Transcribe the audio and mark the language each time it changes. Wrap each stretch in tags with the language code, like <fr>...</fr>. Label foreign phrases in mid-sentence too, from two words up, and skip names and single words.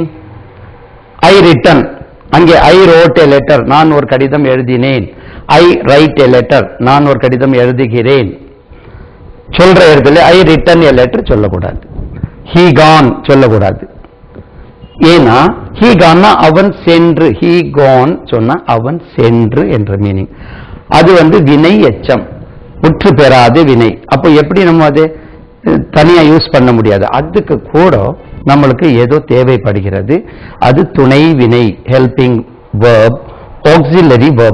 <en>I written, அங்கே I wrote a letter,</en> <ta>நான் ஒரு கடிதம் எழுதினேன்.</ta> <en>I write a letter,</en> <ta>நான் ஒரு கடிதம் எழுதுகிறேன். சொல்ற இடத்துல</ta> <en>I written a letter</en> <ta>சொல்லக்கூடாது.</ta> <en>he gone</en> <ta>சொல்லக்கூடாது. ஏன்னா</ta> <en>he gone</en> <ta>அவன் சென்று,</ta> <en>he gone</en> <ta>சொன்னா அவன் சென்று என்ற மீனிங். அது வினை எச்சம், முற்று பெறாத வினை. அப்போ எப்படி நம்ம அதை தனியா யூஸ் பண்ண முடியாது. அதுக்கு கூட நம்மளுக்கு ஏதோ தேவைப்படுகிறது. அது துணை வினை,</ta> <en>helping verb, auxiliary verb.</en>